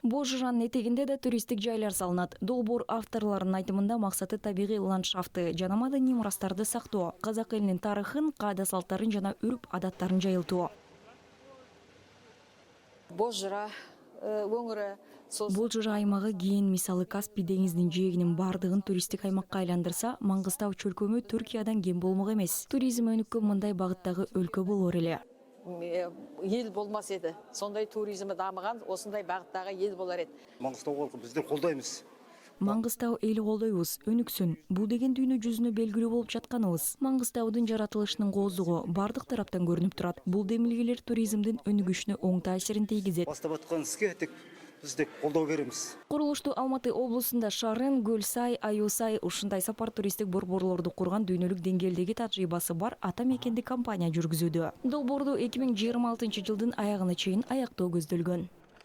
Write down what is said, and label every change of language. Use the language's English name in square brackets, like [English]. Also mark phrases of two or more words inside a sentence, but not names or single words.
[Kyrgyz] Бозжыранын этегинде да туристтик жайлар салынат. Долбоор авторлорунун айтымында максаты табигый ландшафтты жана маданий мурастарды сактоо, казак элинин тарыхын, каада салттарын жана үрп адаттарын жайылтуу. [Kazakh] Бозжыра өңірі [Kyrgyz] Бозжыра аймагы кийин мисалы Каспий деңизинин жээгинин бардыгын туристтик аймакка айландырса, Маңгыстау чөлкөмү Түркиядан кем болмок эмес. Туризм өнүккөн мындай багыттагы өлкө болор эле. [Kazakh] ел болмас еді. Сондай туризмі дамыған, осындай бағыттағы ел болар еді. Маңғыстау халқы біздер қолдаймыз. [Kyrgyz] Маңгыстау эли колдойбуз, өнүксүн. Бул деген дүйнө жүзүнө белгилүү болуп жатканыбыз. Маңгыстаудун жаратылышынын кооздугу бардык тараптан көрүнүп турат. Бул демилгелер туризмдин өнүгүшүнө оң таасирин тийгизет. Бастап аткан иске біз де колдоо беремиз. Курулушту Алматы облусунда Шарын, Гөлсай, Аюсай ушундай сапар туристтик борборлорду курган дүйнөлүк деңгээлдеги тажрыйбасы бар ата мекенди компания жүргүзүүдө. Долбоорду 2026 жылдын аягына чейин аяктоо көздөлгөн.